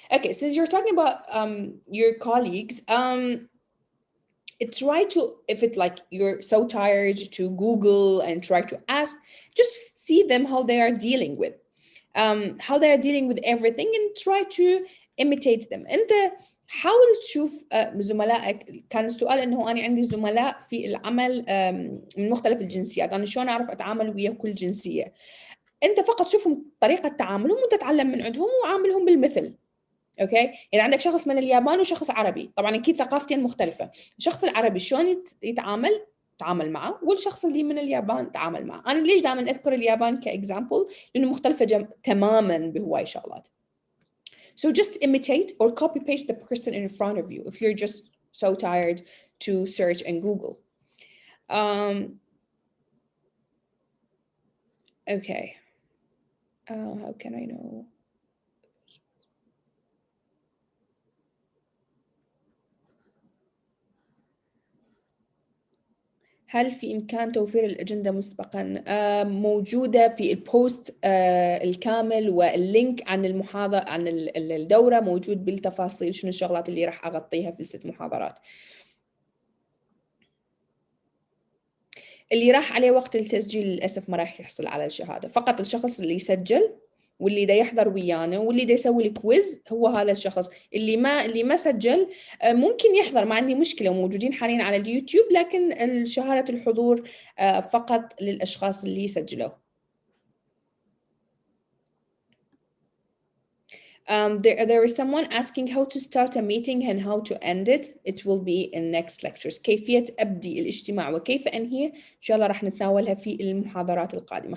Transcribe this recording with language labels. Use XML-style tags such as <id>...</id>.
<en>Okay, since you're talking about your colleagues, it's right to, if it's like you're so tired, to Google and try to ask, just see them how they are dealing with everything and try to imitate them.</en> <ar>أنت حاول تشوف زملائك. كان السؤال انه انا عندي زملاء في العمل من مختلف الجنسيات، انا شلون اعرف اتعامل ويا كل جنسيه؟ انت فقط شوفهم طريقه تعاملهم وتتعلم من عندهم وعاملهم بالمثل. اوكي، يعني عندك شخص من اليابان وشخص عربي، طبعا اكيد ثقافتين مختلفه. الشخص العربي شلون تعامل معه، والشخص اللي من اليابان تعامل معه. انا ليش دائما اذكر اليابان كاكزامبل؟ لانه مختلفه تماما بهواي شغلات.</ar> <en>So just imitate or copy paste the person in front of you if you're just so tired to search and Google. Okay. How can I know?</en> <ar>هل في إمكان توفير الأجندة مسبقاً؟ موجودة في البوست الكامل، واللينك عن المحاضرة عن الدورة موجود بالتفاصيل، شنو الشغلات اللي راح أغطيها في ال6 محاضرات. اللي راح عليه وقت التسجيل للأسف ما راح يحصل على الشهادة، فقط الشخص اللي يسجل واللي دا يحضر ويانا واللي دا يسوي الكويز هو هذا الشخص. اللي ما سجل ممكن يحضر، ما عندي مشكلة، وموجودين حاليا على اليوتيوب، لكن شهادة الحضور فقط للأشخاص اللي سجلوا.</ar> <en>There is someone asking how to start a meeting and how to end it. It will be in next lectures.</en> <ar>كيفية أبدي الاجتماع وكيف أنهيه إن شاء الله راح نتناولها في المحاضرات القادمة.</ar>